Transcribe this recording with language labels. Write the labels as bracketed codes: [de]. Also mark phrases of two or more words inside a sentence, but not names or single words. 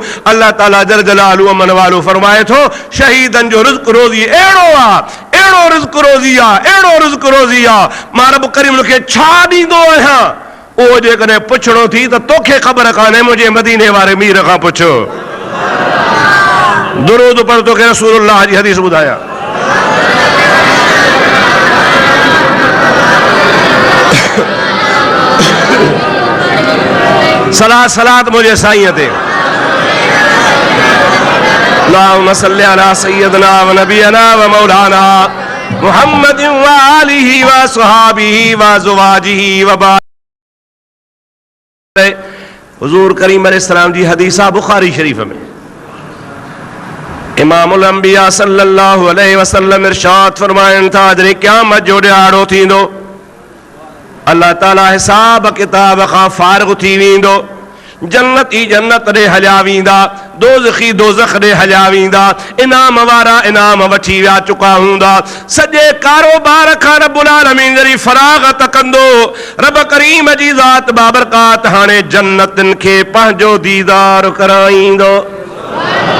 [sd] अल्लाह ताला [ar] جل جلاله [sd] अमन वालो फरमाए थो शहीदनि जो रिज़्क़ रोज़ी अहिड़ो आहे, अहिड़ो रिज़्क़ रोज़ी आहे, अहिड़ो रिज़्क़ रोज़ी आहे, मां रब करीम उनखे छा ॾींदो आहियां उहो जेकॾहिं पुछणो थी त तोखे ख़बर कान्हे, मुंहिंजे मदीने वारे मीर खां पुछो। दुरूद पर तोखे रसूलुल्लाह जी हदीस ॿुधायां। सलात सलात मुझे साईं ते [ar] اللهم صل على سيدنا و نبينا و مولانا محمد و آله و صحابه و أزواجه و [sd] हुजूर करीम अलैहिस्सलाम जी हदीसा बुखारी शरीफ में [ar] إمام الأنبياء صلى الله عليه وسلم [sd] इरशाद फरमाइनि था जॾहिं क़यामत जो ॾियारो थींदो, अल्लाह ताला हिसाब किताब खां फारिग़ थी वेंदो, जन्नती जन्नत ॾे हलिया वेंदा, दोज़खी दोज़ख ॾे हलिया वेंदा, इनाम वारा इनाम वठी विया चुका हूंदा, सॼे कारोबार खां [ar] رب العالمين [sd] जरी फराग़त कंदो, रब करीम जी ज़ात बाबरकात हाणे जन्नतनि खे पंहिंजो दीदार कराईंदो।